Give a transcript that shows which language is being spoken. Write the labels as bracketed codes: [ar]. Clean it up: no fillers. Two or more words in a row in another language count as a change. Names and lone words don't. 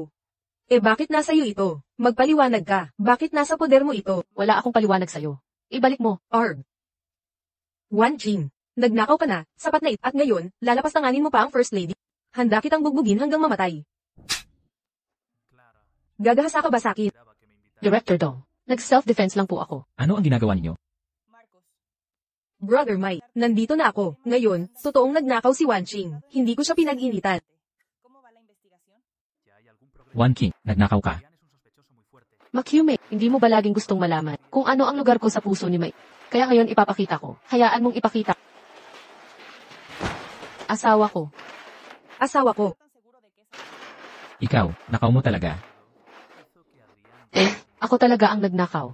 [tl] Eh bakit nasa iyo ito? Magpaliwanag ka. Bakit nasa poder mo ito? Wala akong paliwanag sa'yo. Ibalik mo. Arg. Wan Jing. Nagnakaw ka na, sapat na ito. At ngayon, lalapastanganin mo pa ang First Lady. Handa kitang bugbugin hanggang mamatay. Clara, Gagahasa ka ba sa akin? [es] esperaba que me invitara. [tl] Director Dong. Nag-self-defense lang po ako. Ano ang ginagawa ninyo? Marcos, Brother Mai, nandito na ako. Ngayon, totoong nagnakaw si Wan Qing. Hindi ko siya pinag-initan. [es] ¿cómo va la investigación? ¿Ya hay algún progreso? [tl] One King, nagnakaw ka. [es] Adrián es un sospechoso muy fuerte. [tl] Makyume, hindi mo ba laging gustong malaman kung ano ang lugar ko sa puso ni Mai? Kaya ngayon ipapakita ko. Hayaan mong ipakita. Asawa ko. Asawa ko. Ikaw, nakaw mo talaga. Ako talaga ang nagnakaw.